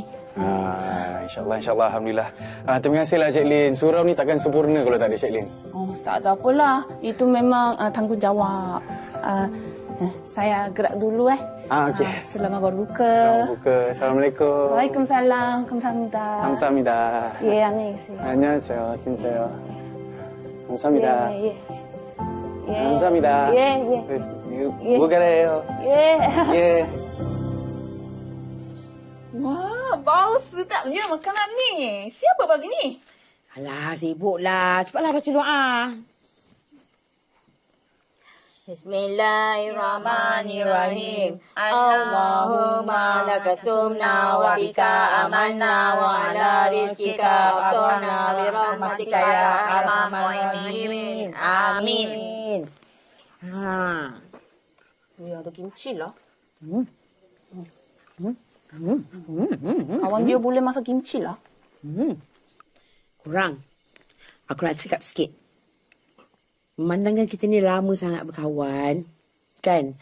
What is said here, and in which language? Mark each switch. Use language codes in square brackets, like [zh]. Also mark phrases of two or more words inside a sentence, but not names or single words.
[ms] InsyaAllah, Alhamdulillah. Terima kasihlah, Cik Lin. Surau ni takkan sempurna kalau tak ada Cik Lin. Tak ada apalah, itu memang tanggungjawab. Saya gerak dulu okey. Selamat berbuka. Selamat berbuka. Assalamualaikum. Waalaikumsalam. [ko] 감사합니다. 감사합니다. 예, 안녕히 계세요. 안녕하세요. 진짜요. 감사합니다. 예. 감사합니다. 예. 뭐가래요? 예. [ms] Wah, bau sedapnya makanan ni. Siapa bagi ni? Alah, sibuklah. Cepatlah baca doa. Bismillahirrahmanirrahim. [ar] اللهم لك صمنا وبك آمنا وعلى رزقك أفطرنا برحمتك يا أرحم الراحمين. [ms] Amin. Ada kimchi lah. Kawan dia boleh masak kimchi lah. Kurang. Aku nak cakap sikit. Memandangkan kita ni lama sangat berkawan, kan?